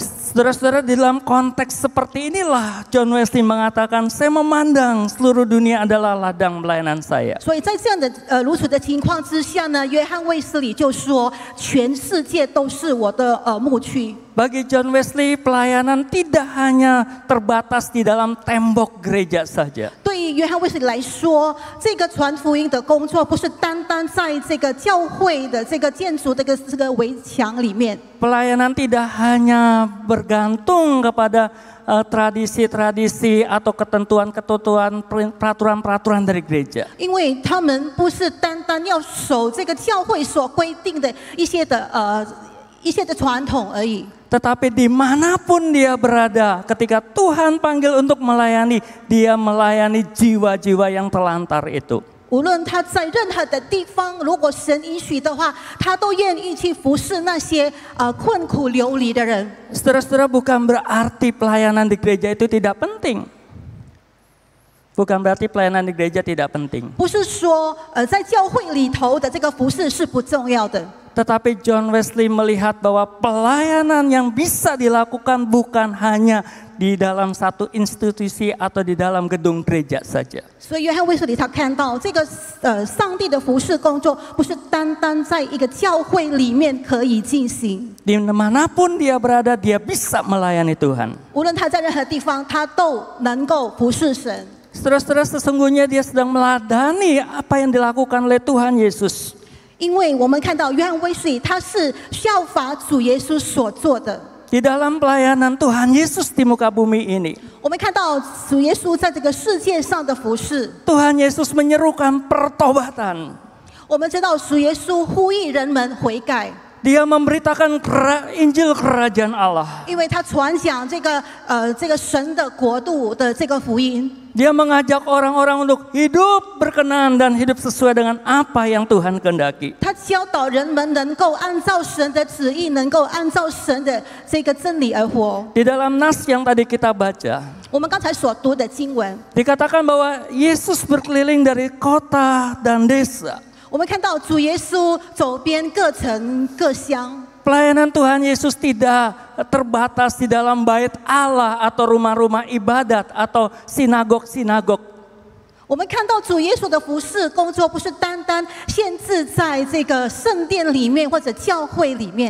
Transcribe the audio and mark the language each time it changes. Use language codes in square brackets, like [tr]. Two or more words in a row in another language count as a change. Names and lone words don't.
[id] Saudara-saudara, di dalam konteks seperti inilah John Wesley mengatakan, saya memandang seluruh dunia adalah ladang pelayanan saya. [zh] 所以在这样的如此的情况之下呢，约翰卫斯理就说，全世界都是我的牧区。 [id] Bagi John Wesley, pelayanan tidak hanya terbatas di dalam tembok gereja saja. [zh] 对于约翰卫斯理来说，这个传福音的工作不是单单在这个教会的这个建筑这个围墙里面。 [id] Pelayanan tidak hanya bergantung kepada tradisi-tradisi atau ketentuan-ketentuan, peraturan-peraturan dari gereja. [zh] 因为他们不是单单要守这个教会所规定的一些的传统而已。 [id] Tetapi dimanapun dia berada, ketika Tuhan panggil untuk melayani, dia melayani jiwa-jiwa yang telantar itu. [zh] 无论他在任何的地方，如果神允许的话，他都愿意去服侍那些困苦流离的人。 [id] Saudara-saudara, bukan berarti pelayanan di gereja itu tidak penting. Bukan berarti pelayanan di gereja tidak penting. [zh] 不是说在教会里头的这个服侍是不重要的。 [id] Tetapi John Wesley melihat bahwa pelayanan yang bisa dilakukan bukan hanya di dalam satu institusi atau di dalam gedung gereja saja. [zh] 所以约翰卫斯理他看到这个上帝的服侍工作不是单单在一个教会里面可以进行。 [id] Dimanapun dia berada, dia bisa melayani Tuhan. [zh] 无论他在任何地方，他都能够服侍神。 [id] Saudara-saudara, sesungguhnya dia sedang meladani apa yang dilakukan oleh Tuhan Yesus. [zh] 因为我们看到约翰卫斯理他是效法主耶稣所做的。 [id] Di dalam pelayanan Tuhan Yesus di muka bumi ini, [zh] 我们看到主耶稣在这个世界上的服侍。 [id] Tuhan Yesus menyerukan pertobatan. [zh] 我们知道主耶稣呼吁人们悔改。 [id] Dia memberitakan Injil Kerajaan Allah. [zh] 因为他传讲这个神的国度的这个福音。 [id] Dia mengajak orang-orang untuk hidup berkenan dan hidup sesuai dengan apa yang Tuhan kehendaki. [zh] 他教导人们能够按照神的旨意，能够按照神的这个真理而活。 [id] Di dalam nas yang tadi kita baca, [zh] 我们刚才所读的经文， [id] dikatakan bahwa Yesus berkeliling dari kota dan desa. [zh] 我们看到主耶稣走遍各城各乡。 [id] Pelayanan Tuhan Yesus tidak terbatas di dalam bait Allah atau rumah-rumah ibadat atau sinagog-sinagog. [zh] 我们看到主耶稣的服侍工作不是单单限制在这个圣殿里面或者教会里面。